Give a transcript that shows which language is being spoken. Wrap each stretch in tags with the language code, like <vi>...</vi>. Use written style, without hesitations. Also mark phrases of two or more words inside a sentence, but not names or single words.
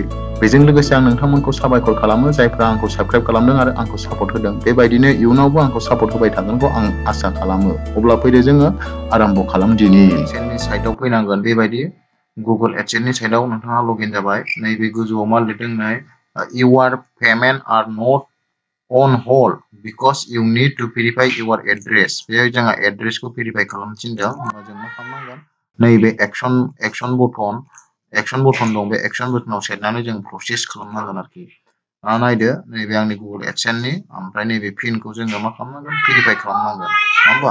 <brx>बेजों लोगोसे आं नोंथांमोनखौ साबायखर खालामो जायफ्रा आंखौ साबस्क्राइब खालामदों आरो आंखौ सापर्ट होदों। बेबायदिनो इयुनावबो आंखौ सापर्ट होबाय थागोनखौ आं आसा खालामो। अब्ला फैदो जोङो आराम्भ खालामदिनि। एडसेन्सनि साइडआव फैनांगोन। बेबायदि गुगोल एडसेन्सनि साइडआव नोंथाङा लगइन जाबाय। नैबे गोजौआव मा लिरदों नै</brx> <en>your payment are not on hold because you need to verify your address.</en> <brx>बेहाय जोंहा एड्रेसखौ भेरिफाइ खालामनो थिनदों। होमबा जों मा खालामनांगोन, नैबे</brx> <en>action button</en> <brx>दं। बे</brx> <en>action button-आव</en> <brx>सेरनानै जों प्रसेस खालामनांगोन आरोखि। नायदो नैबे आंनि गुगोल एडसेन्सनि, ओमफ्राय नैबे पिनखौ जोङो मा खालामनांगोन, भेरिफाइ खालामनांगोन, नङा होमबा?</brx>